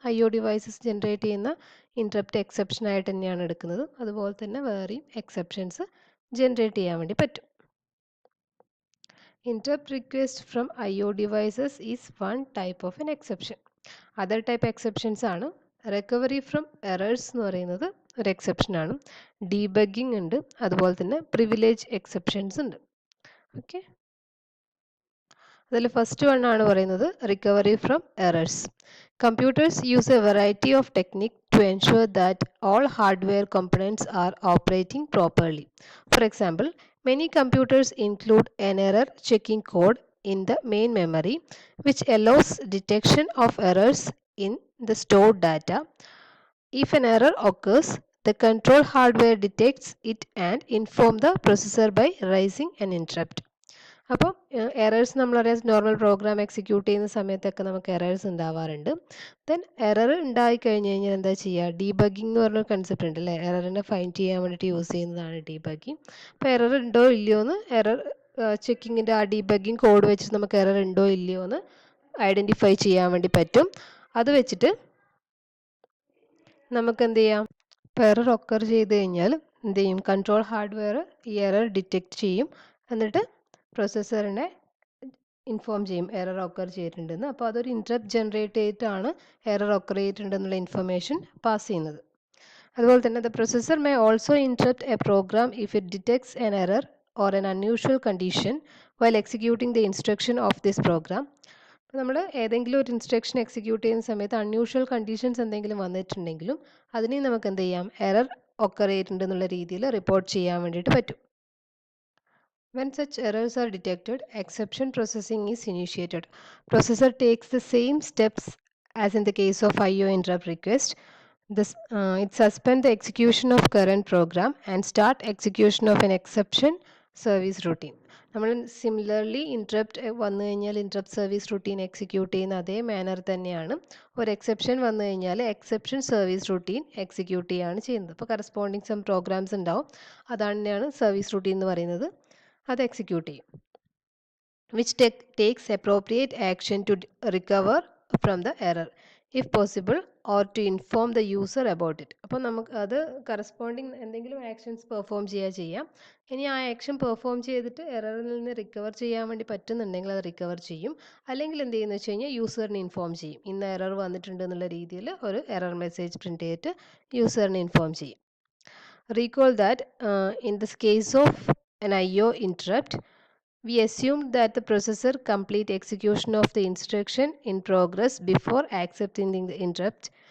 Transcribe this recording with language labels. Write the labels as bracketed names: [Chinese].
[Malayalam] IO devices generate ചെയ്യുന്ന interrupt exception ആയിട്ട് തന്നെയാണ് എടുക്കുന്നത്. അതുപോലെ തന്നെ വേറെയും എക്സെപ്ഷൻസ് ജനറേറ്റ് ചെയ്യാൻ വേണ്ടി പറ്റും. [English] Interrupt request from IO devices is one type of an exception. Other type exceptions [Malayalam] ആണ് റിക്കവറി ഫ്രം എറേഴ്സ് എന്ന് പറയുന്നത് ഒരു എക്സെപ്ഷൻ ആണ്. ഡീബഗ്ഗിംഗ് ഉണ്ട്, അതുപോലെ തന്നെ പ്രിവിലേജ് എക്സെപ്ഷൻസ് ഉണ്ട്. ഓക്കെ, അതിൽ ഫസ്റ്റ് വൺ ആണ് പറയുന്നത് recovery from errors. [English] Computers use a variety of techniques to ensure that all hardware components are operating properly. For example, many computers include an error checking code in the main memory, which allows detection of errors in the stored data. If an error occurs, the control hardware detects it and informs the processor by raising an interrupt. [Malayalam] അപ്പോൾ errors നമ്മളറിയാം, normal program execute ചെയ്യുന്ന സമയത്തൊക്കെ നമുക്ക് errors ഉണ്ടാവാറുണ്ട്. Then error ഉണ്ടായി കഴിഞ്ഞ് കഴിഞ്ഞാൽ എന്താ ചെയ്യുക, ഡീബഗ്ഗിംഗ് എന്ന് പറഞ്ഞൊരു കൺസെപ്റ്റ് ഉണ്ട് അല്ലേ. എററിനെ ഫൈൻഡ് ചെയ്യാൻ വേണ്ടിയിട്ട് യൂസ് ചെയ്യുന്നതാണ് ഡീബഗ്ഗിംഗ്. അപ്പോൾ എറർ ഉണ്ടോ ഇല്ലയോ എന്ന് എറർ ചെക്കിങ്ങിൻ്റെ ആ ഡീബഗ്ഗിംഗ് കോഡ് വെച്ചിട്ട് നമുക്ക് എറർ ഉണ്ടോ ഇല്ലയോ എന്ന് ഐഡൻറ്റിഫൈ ചെയ്യാൻ വേണ്ടി പറ്റും. അത് വെച്ചിട്ട് നമുക്ക് എന്ത് ചെയ്യാം, ഇപ്പോൾ എറർ ഒക്കർ ചെയ്ത് കഴിഞ്ഞാൽ എന്ത് ചെയ്യും, കൺട്രോൾ ഹാർഡ്വെയർ ഈ എറർ ഡിറ്റക്റ്റ് ചെയ്യും, എന്നിട്ട് പ്രൊസസ്സറിനെ ഇൻഫോം ചെയ്യും എറർ ഒക്കർ ചെയ്തിട്ടുണ്ടെന്ന്. അപ്പോൾ അതൊരു ഇൻട്രപ്റ്റ് ജനറേറ്റ് ചെയ്തിട്ടാണ് എറർ ഒക്കർ ചെയ്തിട്ടുണ്ടെന്നുള്ള ഇൻഫർമേഷൻ പാസ് ചെയ്യുന്നത്. അതുപോലെ തന്നെ [English] The processor may also interrupt a program if it detects an error or an unusual condition while executing the instruction of this program. [Malayalam] അപ്പോൾ നമ്മൾ ഏതെങ്കിലും ഒരു ഇൻസ്ട്രക്ഷൻ എക്സിക്യൂട്ട് ചെയ്യുന്ന സമയത്ത് അൺയൂഷ്വൽ കണ്ടീഷൻസ് എന്തെങ്കിലും വന്നിട്ടുണ്ടെങ്കിലും അതിനെ നമുക്ക് എന്ത് ചെയ്യാം, എറർ ഒക്കർ ചെയ്തിട്ടുണ്ടെന്നുള്ള രീതിയിൽ റിപ്പോർട്ട് ചെയ്യാൻ വേണ്ടിയിട്ട് പറ്റും. [English] When such errors are detected, exception processing is initiated. Processor takes the same steps as in the case of IO interrupt request. It suspends the execution of current program and start execution of an exception service routine. [Malayalam] നമ്മൾ similarly interrupt വന്നു കഴിഞ്ഞാൽ interrupt service routine execute ചെയ്യുന്ന അതേ manor തന്നെയാണ് ഒരു exception വന്നു കഴിഞ്ഞാൽ exception service routine execute ചെയ്യുകയാണ് ചെയ്യുന്നത്. അപ്പോൾ കറസ്പോണ്ടിങ് സം പ്രോഗ്രാംസ് ഉണ്ടാവും, അതാണ് സർവീസ് റൂട്ടീൻ എന്ന് പറയുന്നത്. അത് എക്സിക്യൂട്ട് ചെയ്യും, [English] Which takes appropriate action to recover from the error if possible or to inform the user about it. [Malayalam] അപ്പോൾ നമുക്ക് അത് കറസ്പോണ്ടിങ് എന്തെങ്കിലും ആക്ഷൻസ് പെർഫോം ചെയ്യാം. ഇനി ആ ആക്ഷൻ പെർഫോം ചെയ്തിട്ട് എററിൽ നിന്ന് റിക്കവർ ചെയ്യാൻ വേണ്ടി പറ്റുന്നുണ്ടെങ്കിൽ അത് റിക്കവർ ചെയ്യും. അല്ലെങ്കിൽ എന്ത് ചെയ്യുന്നു വെച്ച് കഴിഞ്ഞാൽ യൂസറിനെ ഇൻഫോം ചെയ്യും, ഇന്ന എറർ വന്നിട്ടുണ്ട് എന്നുള്ള രീതിയിൽ ഒരു എറർ മെസ്സേജ് പ്രിൻറ്റ് ചെയ്തിട്ട് യൂസറിനെ ഇൻഫോം ചെയ്യും. [English] Recall that in this case of an IO interrupt, we assumed that the processor complete execution of the instruction in progress before accepting the interrupt.